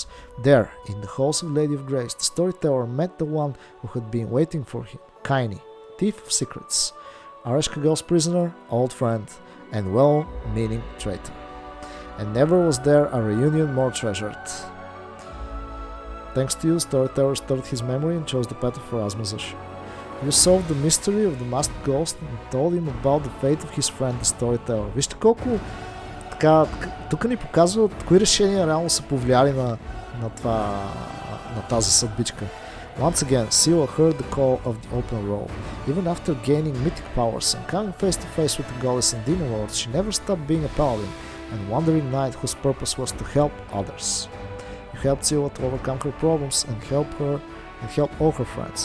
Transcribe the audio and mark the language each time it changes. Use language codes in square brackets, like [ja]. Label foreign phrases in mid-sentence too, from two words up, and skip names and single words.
[en] There, in the halls of Lady of Graves, the storyteller met the one who had been waiting for him, Kaini, thief of secrets, Areshkagel's prisoner, old friend, and well-meaning traitor. And never was there a reunion more treasured. Thanks to you, the storyteller stirred his memory and chose the path of Pharasma's usher. You solved the mystery of the masked ghost and told him about the fate of his friend, the storyteller. [bg] Вижте колко така, тук ни показват кои решения реално са повлияли на тази съдбичка. [en] Once again, Sila heard the call of the open road. Even after gaining mythic powers and coming face to face with the goddess and demon lords, she never stopped being a paladin and wandering knight whose purpose was to help others. You helped Sila to overcome her problems and help all her friends.